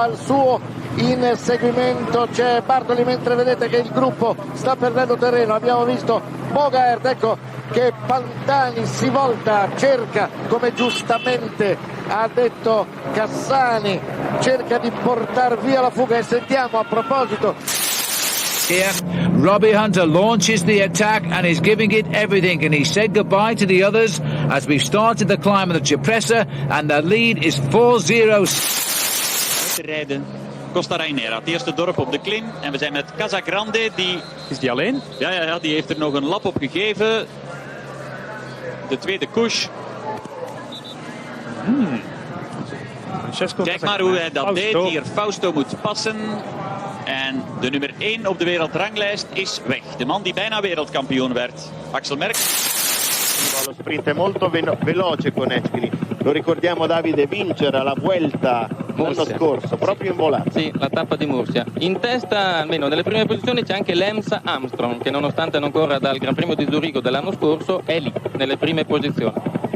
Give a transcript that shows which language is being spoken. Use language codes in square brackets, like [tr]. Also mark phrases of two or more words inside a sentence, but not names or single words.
[it] Al suo inseguimento c'è Bartoli, mentre vedete che il gruppo sta perdendo terreno. Abbiamo visto Bogaert, ecco che Pantani si volta, cerca, come giustamente ha detto Cassani, cerca di portar via la fuga. E sentiamo a proposito [en] here, Robbie Hunter launches the attack and is giving it everything, and he said goodbye to the others as we've started the climb of the Cipressa, and the lead is 4-0. [nl] Rijden Costa Rainera, het eerste dorp op de klim, en we zijn met Casagrande, die... Is die alleen? Ja, die heeft er nog een lap op gegeven. De tweede koers. Kijk maar hoe hij dat deed. Hier Fausto moet passen. En de nummer 1 op de wereldranglijst is weg. De man die bijna wereldkampioen werd. Axel Merckx. [it] Lo sprint è molto veloce con Etchini. Lo ricordiamo Davide vincere alla Vuelta l'anno scorso, proprio in volata. Sì, la tappa di Murcia. In testa, almeno nelle prime posizioni, c'è anche Lance Armstrong, che nonostante non corra dal Gran Premio di Zurigo dell'anno scorso, è lì, nelle prime posizioni.